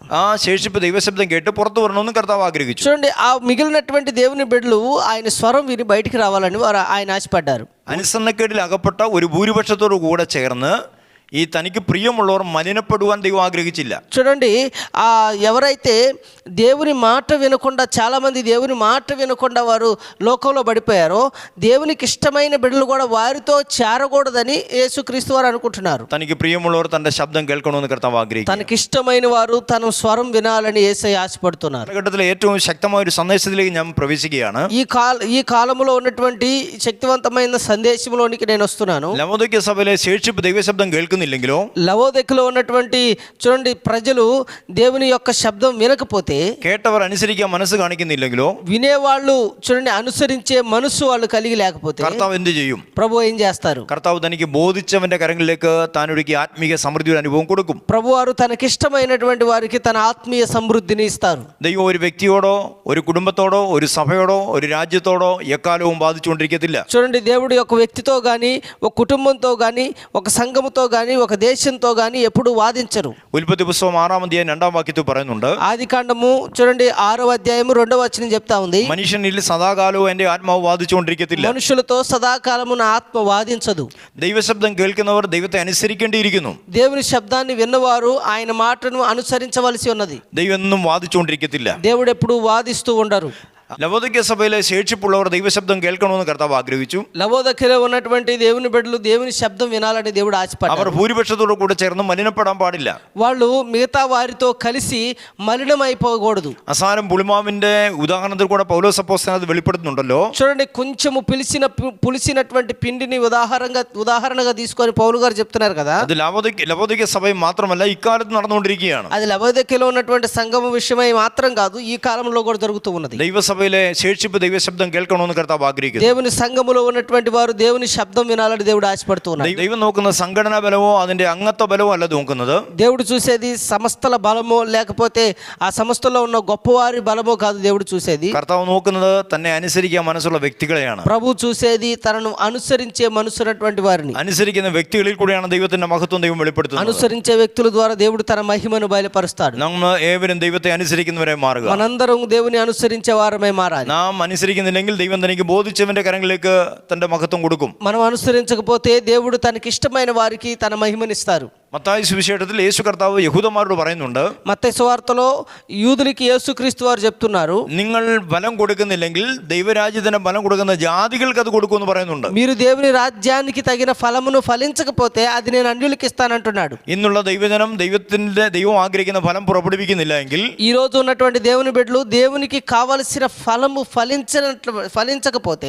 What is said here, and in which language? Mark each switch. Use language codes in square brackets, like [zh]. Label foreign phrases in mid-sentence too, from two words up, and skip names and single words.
[ml] ആ ശേഷിപ്പ് ദൈവശബ്ദം കേട്ട് പുറത്തു വരണമെന്ന് കർത്താവ് ആഗ്രഹിച്ചു. [te] చూడండి, ఆ మిగిలినటువంటి దేవుని బిడ్డలు ఆయన స్వరం విని బయటికి రావాలని ఆయన ఆశపడ్డారు. [ml] അനുസരണക്കേടിൽ അകപ്പെട്ട ഒരു ഭൂരിപക്ഷത്തോടു കൂടെ ചേർന്ന് ഈ തനിക്ക് പ്രിയമുള്ളവർ മലിനപ്പെടുവാൻ ദൈവം ആഗ്രഹിച്ചില്ല. [te] చూడండి, ఎవరైతే దేవుని మాట వినకుండా, చాలామంది దేవుని మాట వినకుండా వారు లోకంలో పడిపోయారో, దేవునికి ఇష్టమైన బిడ్డలు కూడా వారితో చేరకూడదని యేసుక్రీస్తు వారు అనుకుంటున్నారు. [ml] തനിക്ക് പ്രിയമുള്ളവർ തന്റെ ശബ്ദം കേൾക്കണമെന്ന് കർത്താവ് ആഗ്രഹിക്കുന്നു. [te] తనకి ఇష్టమైన వారు తన స్వరం వినాలని యేసయ్య ఆశపడుతున్నారు. [ml] കാലഘട്ടത്തിലെ ഏറ്റവും ശക്തമായ ഒരു സന്ദേശത്തിലേക്ക് ഞാൻ പ്രവേശിക്കുകയാണ്. [te] ఈ కాలంలో ఉన్నటువంటి శక్తివంతమైన సందేశంలోనికి నేను వస్తున్నాను. [ml] ലവോദിക്യ സഭയിലെ ശേഷിപ്പ് ദൈവശബ്ദം കേൾക്കുന്നില്ലെങ്കിലോ, [te] లవోదికలో ఉన్నటువంటి చూడండి ప్రజలు దేవుని యొక్క శబ్దం వినకపోతే, [ml] കേട്ടവർ അനുസരിക്കാൻ മനസ്സ് കാണിക്കുന്നില്ലെങ്കിലോ, [te] వినేవాళ్ళు చూడండి అనుసరించే మనసు వాళ్ళు కలిగి లేకపోతే [ml] കർത്താവ് എന്ത് ചെയ്യും? [te] ప్రభు ఏం చేస్తారు? [ml] കർത്താവ് തനിക്ക് ബോധിച്ചവന്റെ കരങ്ങളിലേക്ക് താൻ ഒരുക്കി ആത്മീയ സമൃദ്ധിയുടെ അനുഭവം കൊടുക്കും. [te] ప్రభు వారు తనకిష్టమైనటువంటి వారికి తన ఆత్మీయ సమృద్ధిని ఇస్తారు. [ml] ദൈവം ഒരു വ്യക്തിയോടോ, ഒരു കുടുംബത്തോടോ, ഒരു സഭയോടോ, ഒരു രാജ്യത്തോടോ എക്കാലവും ബാധിച്ചുകൊണ്ടിരിക്കത്തില്ല. [te] చూడండి, దేవుడు ఒక వ్యక్తితో కానీ, ఒక కుటుంబంతో కానీ, ఒక సంఘముతో కానీ, ఒక దేశంతో కానీ ఎప్పుడు వాదించరు. [ml] ഉൽപ്പത്തി പുസ്തകം 6-ാം അധ്യായം 2-ാം വാക്യത്തിൽ പറയുന്നുണ്ട്, [te] ఆది కాండము చూడండి 6వ అధ్యాయము 2వ వచనం చెప్తా ఉంది, [ml] മനുഷ്യനിൽ സദാകാലവും എന്റെ ആത്മാവ് വാദിച്ചുകൊണ്ടിരിക്കത്തില്ല. [te] మనుషులతో సదాకాలము నా ఆత్మ వాదించదు. [ml] ദൈവശബ്ദം കേൾക്കുന്നവർ ദൈവത്തെ അനുസരിക്കേണ്ടിയിരിക്കുന്നു. [te] దేవుని శబ్దాన్ని విన్నవారు ఆయన మాటను అనుసరించవలసి ఉన్నది. [ml] ദൈവം എന്നും വാദിച്ചുകൊണ്ടിരിക്കത്തില്ല. [te] దేవుడు ఎప్పుడు వాదిస్తూ ఉండరు. [ml] ലവോദിക്യ സഭയിലെ ശേഷിപ്പുള്ളവർ ദൈവശബ്ദം കേൾക്കണമെന്ന് കർത്താവ് ആഗ്രഹിച്ചു. [te] లవోదికలో ఉన్నటువంటి దేవుని బిడ్డలు దేవుని శబ్దం వినాలని దేవుడు [ml] അവർ [te] ఆశపడ్డారు. [ml] ഭൂരിപക്ഷത്തോടു കൂടെ ചേർന്ന് മലിനപ്പെടാൻ പാടില്ല. [te] వాళ్ళు మిగతా వారితో కలిసి మలినమైపోకూడదు. [ml] അസാരം പുളിമാവിന്റെ ഉദാഹരണത്തിൽ കൂടെ പൗലോസ് അപ്പോസ്തലൻ അത് വെളിപ്പെടുത്തുന്നുണ്ടല്ലോ. [te] చూడండి, కొంచెము పులిసినటువంటి పిండిని ఉదాహరణగా తీసుకొని పౌలు గారు చెప్తున్నారు కదా. [ml] അത് ലവോദിക്യ സഭയും മാത്രമല്ല, ഇക്കാലത്ത് നടന്നുകൊണ്ടിരിക്കുകയാണ്. [te] అది లవోదికలో ఉన్నటువంటి సంఘం విషయమై మాత్రం కాదు, ఈ కాలంలో కూడా జరుగుతూ ఉన్నది. [ml] ദൈവസഭയിലെ ശേഷിപ്പ് ദൈവശബ്ദം കേൾക്കണമെന്ന് കർത്താവ് ആഗ്രഹിക്കുന്നു. [te] దేవుని సంఘములో ఉన్నటువంటి వారు దేవుని శబ్దం వినాలని దేవుడు ఆశపడుతున్నారు. [ml] ദൈവം നോക്കുന്ന സംഘടനാ ബലമോ അതിന്റെ അംഗത്വ ബലമോ അല്ല നോക്കുന്നത്. [te] దేవుడు చూసేది సంస్థల బలమో లేకపోతే ఆ సంస్థలో ఉన్న గొప్పవారి బలమో కాదు దేవుడు చూసేది. [ml] കർത്താവ് നോക്കുന്നത് തന്നെ അനുസരിക്കാൻ മനസ്സുള്ള വ്യക്തികളെയാണ്. [te] ప్రభు చూసేది తనను అనుసరించే మనసున్నటువంటి వారిని. [ml] അനുസരിക്കുന്ന വ്യക്തികളിൽ കൂടെയാണ് ദൈവത്തിന്റെ മഹത്വം ദൈവം വെളിപ്പെടുത്തുന്നത്. [te] అనుసరించే వ్యక్తుల ద్వారా దేవుడు తన మహిమను బయలుపరుస్తాడు. [ml] നമ്മൾ ഏവരും ദൈവത്തെ അനുസരിക്കുന്നവരെ മാറുക. [te] మనందరం దేవుని అనుసరించే వారమై మారాలి. [ml] നാം അനുസരിക്കുന്നില്ലെങ്കിൽ ദൈവം തനിക്ക് ബോധിച്ചവന്റെ കരങ്ങളിലേക്ക് തന്റെ മഹത്വം കൊടുക്കും. [te] మనం అనుసరించకపోతే దేవుడు తనకి ఇష్టమైన వారికి తన మహిమనిస్తారు. [ml] മത്തായി സുവിശേഷത്തിൽ യേശു കർത്താവ് യഹൂദന്മാരോട് പറയുന്നുണ്ട്, [te] మత్తయి సువార్తలో యూదులకి యేసుక్రీస్తు వారు చెప్తున్నారు, [ml] നിങ്ങൾ ബലം കൊടുക്കുന്നില്ലെങ്കിൽ ദൈവരാജ്യത്തിന് ബലം കൊടുക്കുന്ന ജാതികൾക്ക് അത് കൊടുക്കുമെന്ന് പറയുന്നുണ്ട്. [te] మీరు దేవుని రాజ్యానికి తగిన ఫలమును ఫలించకపోతే అది నేను అన్యులకి ఇస్తానంటున్నాడు. [ml] ഇന്നുള്ള ദൈവജനം ദൈവം ആഗ്രഹിക്കുന്ന ഫലം പുറപ്പെടുവിക്കുന്നില്ല എങ്കിൽ, [te] ఈ రోజు ఉన్నటువంటి దేవుని బిడ్డలు దేవునికి కావలసిన ఫలము ఫలించకపోతే